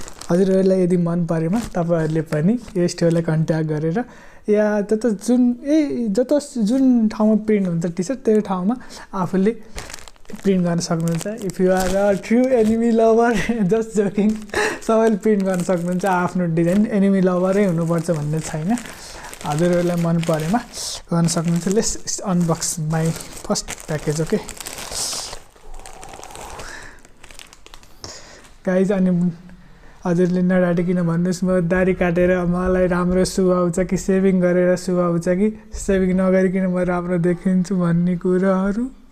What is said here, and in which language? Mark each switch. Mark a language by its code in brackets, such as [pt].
[ne] हजुरहरूलाई यदि मन परेमा तपाईहरुले पनि यो स्टोरलाई कन्ट्याक्ट गरेर या जुन ठाउँमा प्रिन्ट हुन्छ टी सर्ट त्यो ठाउँमा आफूले प्रिन्ट गर्न सक्नुहुन्छ। [en] if you are a true enemy lover, just joking, [ne] सबैले प्रिन्ट गर्न सक्नुहुन्छ। आफ्नो डिजाइन एनिमी लभरै हुनुपर्छ भन्ने छैन, हजुरहरूलाई मन परेमा गर्न सक्नुहुन्छ। [en] Let's unbox my first package. Okay guys, [ne] अनि हजुरले नडाटिकन भन्नुहोस् म दारी काटेर मलाई राम्रो सुहाउँछ कि सेभिङ गरेर सुहाउँछ कि सेभिङ नगरिकन म राम्रो देखिन्छु भन्ने कुराहरू।